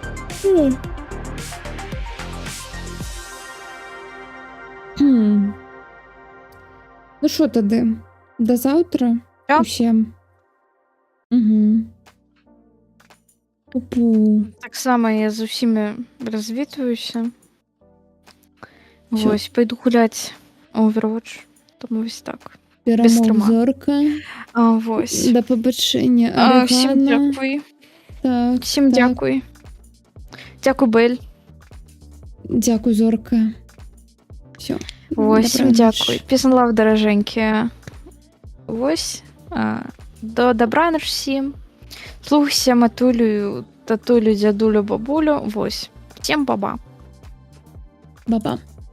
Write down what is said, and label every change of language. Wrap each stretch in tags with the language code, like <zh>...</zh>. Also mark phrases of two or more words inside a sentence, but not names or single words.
<uk>Ну що тады?</uk> <be>До заўтра? Усім. Пу-пу.</be> <uk>Так само я з усімі розвітуюся. Ось, пойду гуляти Overwatch. Тому ось так. Перемог зорка. Ось. До побачення. Всім дякую. Так, всім дякую. Дякую, Бель. Дякую, зорка. Все. Ось, всім дякую.</uk> <en>Peace and love,</en> <uk>дороженькі. Ось. До добраніч всім. Слухайся матулю, татулю, дядулю, бабулю. Ось. Всім баба. Баба.</uk>